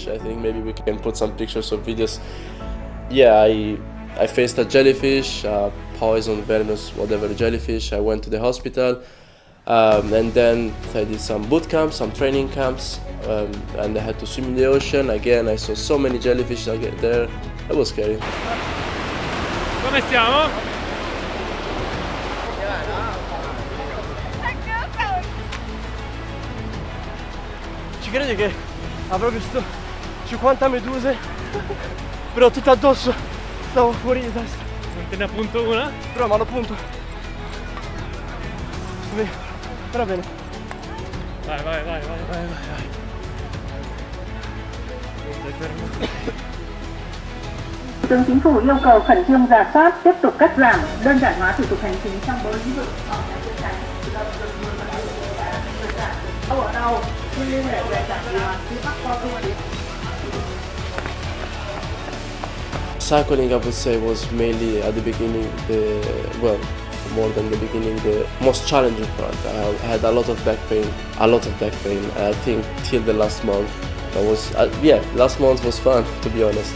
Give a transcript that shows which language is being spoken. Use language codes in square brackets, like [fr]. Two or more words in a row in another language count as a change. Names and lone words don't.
[en] I think maybe we can put some pictures or videos. Yeah, I faced a jellyfish, poison, venomous, whatever jellyfish. I went to the hospital, and then I did some boot camps, some training camps, and I had to swim in the ocean. Again, I saw so many jellyfish there. It was scary. [it] Come stiamo? Ci credi che avrò visto 50 meduse, però tutte addosso, stavo fuori di testa. Non te ne appunto una? Però mi hanno punto. Va bene. Vai. Stai fermo. [vi] Thủ tướng Chính phủ yêu cầu khẩn trương rà soát, tiếp tục cắt giảm, đơn giản hóa thủ tục hành chính trong 4 lĩnh vực. Ở đâu? Liên hệ về [en] Cycling, I would say, was mainly at the beginning, more than the beginning, the most challenging part. I had a lot of back pain. I think till the last month. Last month was fun, to be honest.